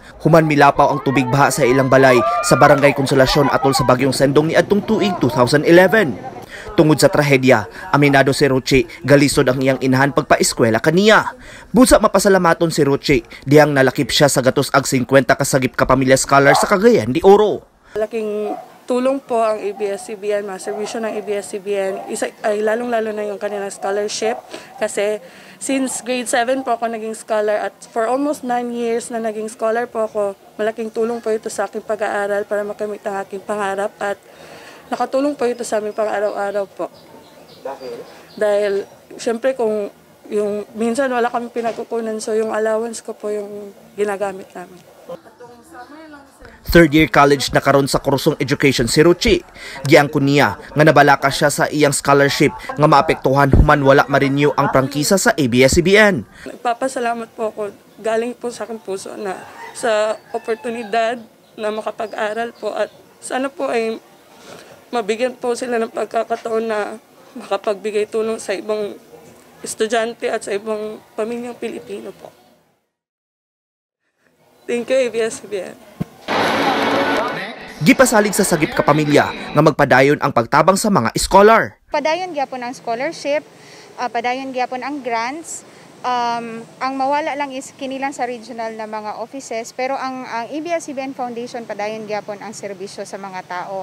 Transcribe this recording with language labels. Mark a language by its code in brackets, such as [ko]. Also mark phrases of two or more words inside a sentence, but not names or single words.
[ceb] Human milapaw ang tubig baha sa ilang balay sa Barangay Konsolasyon atol sa bagyong Sendong niadtong tuig 2011. Tungod sa trahedya, aminado si Rochi galisod ang iyang inahan pagpaeskwela kaniya. Busa mapasalamaton si Rochi diyang nalakip siya sa gatos ag 50 ka Sagip Kapamilya scholar sa Cagayan de Oro. [tl] Malaking tulong po ang ABS-CBN, mga serbisyo ng ABS-CBN, ay lalong-lalo na yung kanilang scholarship kasi [en] since grade 7 [tl] po ako naging scholar at [en] for almost 9 years [tl] na naging scholar po ako, malaking tulong po ito sa aking pag-aaral para makamit ang aking pangarap at nakatulong po ito sa aming pang-araw-araw po. Dahil syempre kung yung minsan wala kami pinagkukunan so yung allowance ko po yung ginagamit namin. [en] Third year college [ceb] na karon sa kursong education si Rochi. Giangkon niya nga nabalaka siya sa iyang scholarship nga maapektuhan human wala ma-renew ang prangkisa sa ABS-CBN. [tl] Nagpapasalamat po ako galing po sa aking puso na sa oportunidad na makapag-aral po at sana po ay mabigyan po sila ng pagkakataon na makapagbigay tulong sa ibang estudyante at sa ibang pamilyang Pilipino po. [en] Thank you ABS-CBN. [ceb] Gipasalig sa Sagip Kapamilya nga magpadayon ang pagtabang sa mga scholar. Padayon gyapon ang scholarship, padayon gyapon ang grants. Ang mawala lang is kinilang sa regional na mga offices pero ang ABS-CBN Foundation padayon gyapon ang serbisyo sa mga tao.